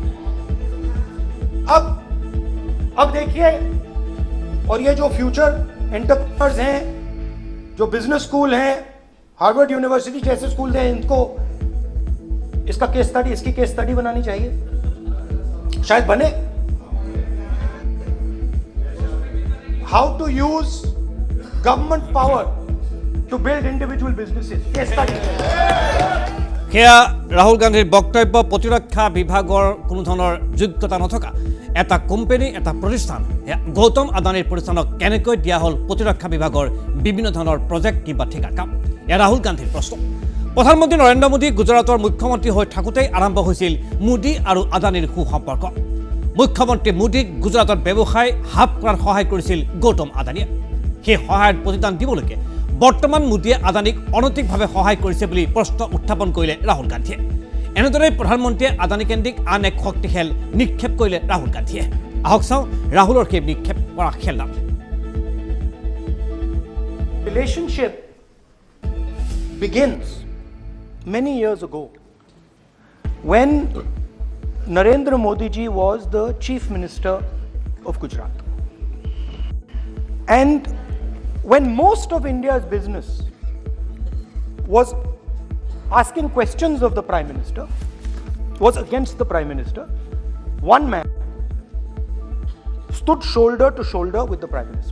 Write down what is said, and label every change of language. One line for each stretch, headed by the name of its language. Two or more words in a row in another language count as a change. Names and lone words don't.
Hindi: अब देखिए, और ये जो
English: future entrepreneurs
Hindi: हैं, जो
English: business school
Hindi: हैं, हार्वर्ड यूनिवर्सिटी जैसे स्कूल हैं, इनको इसकी
English: case study
Hindi: बनानी चाहिए, शायद बने।
English: how to use government power to build individual businesses, case study.
Assamese: সেয়া ৰাহুল গান্ধীৰ বক্তব্য। প্ৰতিৰক্ষা বিভাগৰ কোনো ধৰণৰ যোগ্যতা নথকা এটা কোম্পানী, এটা প্ৰতিষ্ঠান, গৌতম আদানীৰ প্ৰতিষ্ঠানক কেনেকৈ দিয়া হ'ল প্ৰতিৰক্ষা বিভাগৰ বিভিন্ন ধৰণৰ প্ৰজেক্ট কিংবা ঠিকাৰ কাম? এয়া ৰাহুল গান্ধীৰ প্ৰশ্ন। প্ৰধানমন্ত্ৰী নৰেন্দ্ৰ মোদী গুজৰাটৰ মুখ্যমন্ত্ৰী হৈ থাকোঁতেই আৰম্ভ হৈছিল মোদী আৰু আদানীৰ সুসম্পৰ্ক। মুখ্যমন্ত্ৰী মোদীক গুজৰাটত ব্যৱসায় হাব কৰাত সহায় কৰিছিল গৌতম আদানীয়ে। সেই সহায়ত প্ৰতিদান দিবলৈকে বৰ্তমান মোদীয়ে আদানীক অনৈতিকভাৱে সহায় কৰিছে বুলি প্ৰশ্ন উত্থাপন কৰিলে ৰাহুল গান্ধীয়ে। এনেদৰে প্ৰধানমন্ত্ৰীয়ে আদানী কেন্দ্ৰিক আন এক শক্তিশালী নিক্ষেপ কৰিলে ৰাহুল গান্ধীয়ে। আহক চাওঁ ৰাহুলৰ সেই নিক্ষেপ। কৰা খেলনাম
English: Relationship begins many years ago when Narendra Modi ji was the Chief Minister of Gujarat. And when most of India's business was asking questions of the Prime Minister, was against the Prime Minister, one man stood shoulder to shoulder with the Prime Minister.